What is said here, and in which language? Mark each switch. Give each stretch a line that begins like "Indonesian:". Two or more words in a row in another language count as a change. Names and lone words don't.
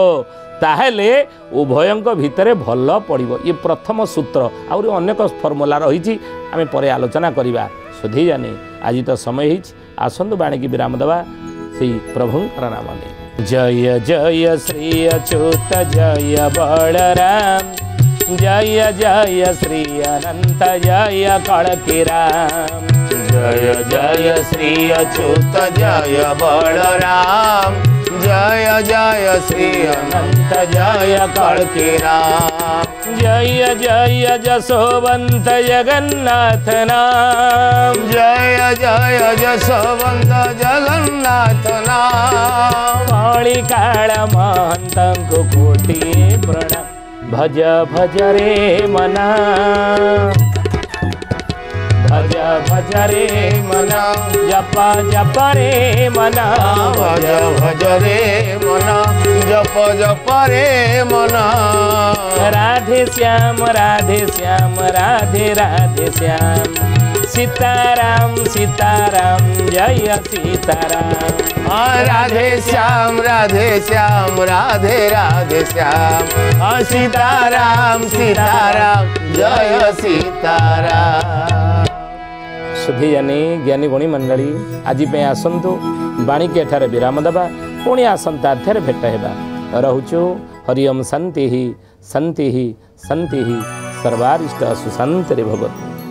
Odia: ତାହେଲେ ଉଭୟଙ୍କ ଭିତରେ ଭଲ ପଡ଼ିବ ଇଏ ପ୍ରଥମ ସୂତ୍ର ଆହୁରି ଅନେକ ଫର୍ମୁଲା ରହିଛି ଆମେ ପରେ ଆଲୋଚନା କରିବା ସୁଧୀ ଜାନି ଆଜି ତ ସମୟ ହେଇଛି ଆସନ୍ତୁ ବାଣୀକି ବିରାମ ଦେବା ସେଇ ପ୍ରଭୁଙ୍କର ନାମ ନେଇ ଜୟ ଜୟ ଶ୍ରୀ ଅଚ୍ୟୁତ ଜୟ ବଳରାମ ଜୟ ଜୟ ଶ୍ରୀ ଅନନ୍ତ ଜୟ କଳକୀରାମ ଜୟ ଜୟ ଶ୍ରୀ ଅଚ୍ୟୁତ ଜୟ ବଳରାମ ଜୟ ଜୟ ଶ୍ରୀ ଅନନ୍ତ ଜୟ କଳକୀରାମ जय जय जसोवंत जगन्नाथ नाम जय जय जसवंत जगन्नाथ नाम କଳି କାଳ ମହନ୍ତ କୋଟି ପ୍ରଣାମ ଭଜ ଭଜ ରେ ମନା ଭଜ ଭଜ ରେ ମନା ଜପ ଜପ ରେ ମନା ଭଜ ଭଜ ରେ ମନା ଜପ ଜପ ରେ ମନା राधे श्याम राधे श्याम राधे राधे श्याम सीताराम सीताराम जय सीताराम राधे श्याम राधे श्याम राधे राधे श्याम सीताराम सीताराम जय सीताराम ସୁଧୀ ଜାନି ଜ୍ଞାନୀ ଗୁଣୀ ମଣ୍ଡଳୀ ଆଜି ଆସନ୍ତୁ ବାଣୀ କେ ଏଇଠାରେ ବିରାମ ଦେବା ପୁଣି ଆସନ୍ତା ଅଧ୍ୟାୟ ଭେଟ ହେବା ରହୁଛୁ
Sanskrit: हरि ओम शांति शांति शांति सर्वारिष्ट सुशांति भवतु।